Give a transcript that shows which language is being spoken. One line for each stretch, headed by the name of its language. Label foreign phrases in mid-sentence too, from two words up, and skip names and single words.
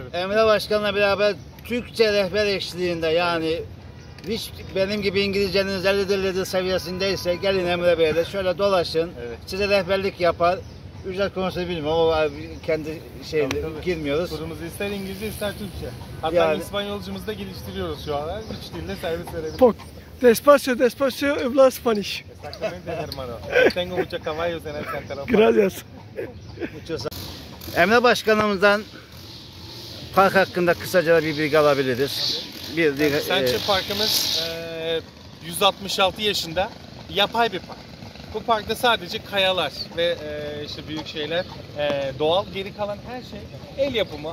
Turkish: Emre Başkan'la beraber Türkçe rehber eşliğinde, yani hiç benim gibi İngilizcenin zerlidir seviyesindeyse gelin Emre Bey'le şöyle dolaşın. Evet. Size rehberlik yapar. Ücret konusunu bilmiyorum ama kendi şeyine girmiyoruz. Turumuzu ister İngilizce ister Türkçe. Hatta Yani İspanyolcumuzu da geliştiriyoruz şu an. 3 dilde servis verebiliriz.
Spanish: Despacio, despacio, habla Spanish. Exactamente, hermano. Tengo muchos caballos en el Central Park. Gracias.
Turkish: Emre Başkanımızdan park hakkında kısaca bir bilgi alabiliriz. Central Park'ımız 166 yaşında yapay bir park. Bu parkta sadece kayalar ve işte büyük şeyler doğal, geri kalan her şey el yapımı.